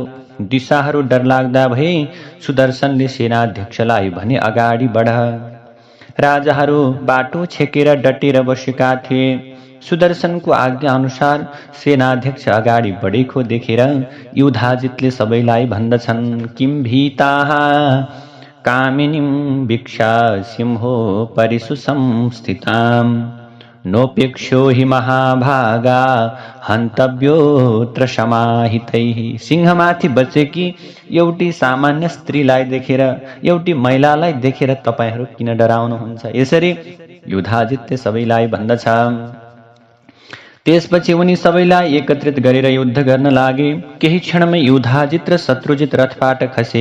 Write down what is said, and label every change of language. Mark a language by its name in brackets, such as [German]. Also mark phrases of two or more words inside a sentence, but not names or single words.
[Nepali] दिशाहरू डरलाग्दा भए। सुदर्शनले सेनाध्यक्षलाई भने, अगाडि बढ। राजाहरू बाटो छेकेर डटेर बसेका थिए। सुदर्शनको आज्ञा अनुसार सेनाध्यक्ष अगाडि बढेको देखेर युधाजितले सबैलाई भन्दछन्, [Sanskrit] किम भीताः कामिनीं वीक्षा सिंहो परिषु संस्थिताम् नोपेक्ष्यो हि महाभागा हन्तव्योऽत्र समाहितैः। [Nepali] सिंहमाथि बसेकी एउटी सामान्य स्त्रीलाई देखेर, एउटी महिलालाई देखेर तपाईहरू किन डराउनुहुन्छ? यसरी युधाजितले सबैलाई भन्दछ। त्यसपछि उनी सबैलाई एकत्रित गरेर युद्ध गर्न लागे। केही क्षणमै युधाजित र शत्रुजित रथबाट खसे।